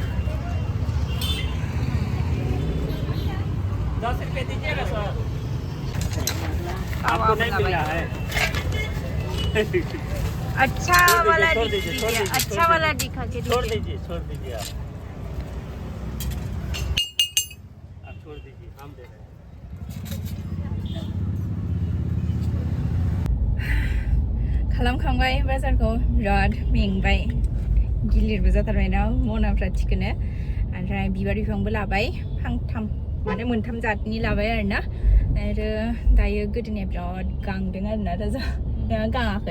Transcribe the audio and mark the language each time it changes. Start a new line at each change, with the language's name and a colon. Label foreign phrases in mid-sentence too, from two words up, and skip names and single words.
Hindi: 10 रुपए दीजिएगा सर आपको नहीं मिल रहा है अच्छा वाला दीजिए अच्छा वाला दिखा के छोड़ दीजिए आप छोड़ दीजिए हम दे रहे हैं
Bodo: खालामखांबाय बाजारखौ बिराद मेंबाय गिलिरबो जाथारबायना मनाफ्रा थिखोनो ओमफ्राय बिबार बिफांबो लाबाय फांथाम माने मोनथाम जातनि लाबाय आरोना आरो दायो गोदोनिया बिराद गांदों आरोना राजा गाङाखै